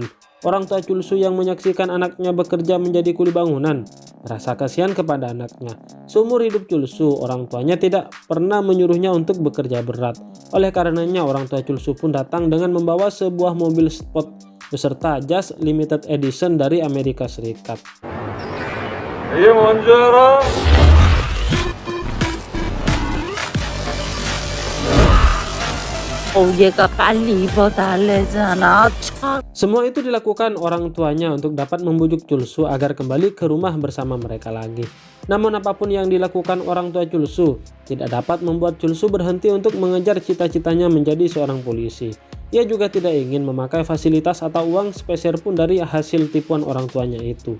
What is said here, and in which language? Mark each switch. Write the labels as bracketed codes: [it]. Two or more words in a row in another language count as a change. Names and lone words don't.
[id] Orang tua Chulsu yang menyaksikan anaknya bekerja menjadi kuli bangunan merasa kasihan kepada anaknya. Seumur hidup Chulsu, orang tuanya tidak pernah menyuruhnya untuk bekerja berat. Oleh karenanya, orang tua Chulsu pun datang dengan membawa sebuah mobil sport beserta jas [en] limited edition [id] dari Amerika Serikat. [ko] 이게 뭔지 알아? 얘가 빨리 입어달래잖아. 차. [id] Semua itu dilakukan orang tuanya untuk dapat membujuk Chulsu agar kembali ke rumah bersama mereka lagi. Namun apapun yang dilakukan orang tua Chulsu tidak dapat membuat Chulsu berhenti untuk mengejar cita-citanya menjadi seorang polisi. Ia juga tidak ingin memakai fasilitas atau uang sepeser pun dari hasil tipuan orang tuanya itu.